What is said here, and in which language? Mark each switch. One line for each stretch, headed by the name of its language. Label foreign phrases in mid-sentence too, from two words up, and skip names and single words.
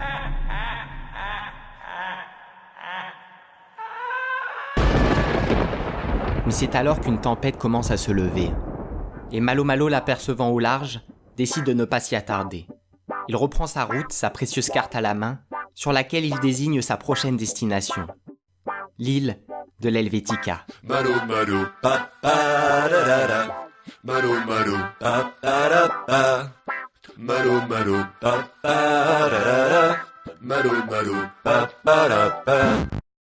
French: Mais c'est alors qu'une tempête commence à se lever. Et Malo Malo, l'apercevant au large, décide de ne pas s'y attarder. Il reprend sa route, sa précieuse carte à la main, sur laquelle il désigne sa prochaine destination. L'île de l'Helvetica. Malo Malo, pa pa da da da. Malo Malo, pa pa da pa. Malo Malo, pa pa da da da. Malo Malo, pa pa da pa.